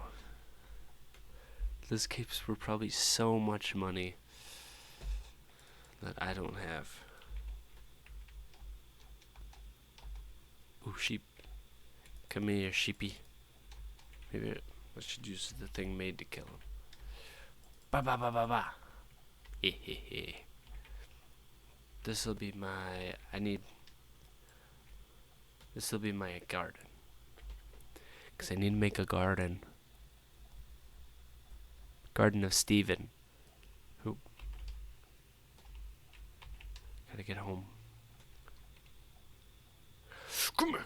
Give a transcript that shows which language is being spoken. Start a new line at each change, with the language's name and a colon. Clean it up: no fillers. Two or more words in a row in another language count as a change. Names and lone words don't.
English: Those capes were probably so much money that I don't have. Ooh, sheep. Come here, sheepy. Maybe I should use the thing made to kill him. Ba ba ba ba ba. Hehehe. This'll be my... This'll be my garden. Because I need to make a garden. Garden of Steven. Oop. Gotta get home. Come here.